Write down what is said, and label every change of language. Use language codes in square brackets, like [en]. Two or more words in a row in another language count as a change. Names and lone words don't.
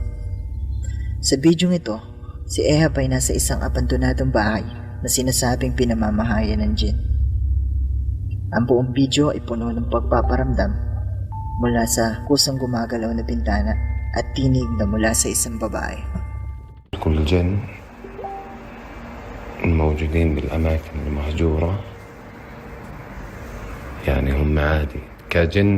[tl] Sa bidyong ito, si Ehab ay nasa isang abandonadong bahay na sinasabing pinamamahayan ng jinn. Ang buong video ay puno ng pagpaparamdam mula sa kusang gumagalaw na bintana at tinig na mula sa isang babae. [ar] كل الجن الموجودين بالأماكن المهجورة يعني هم عادي كجن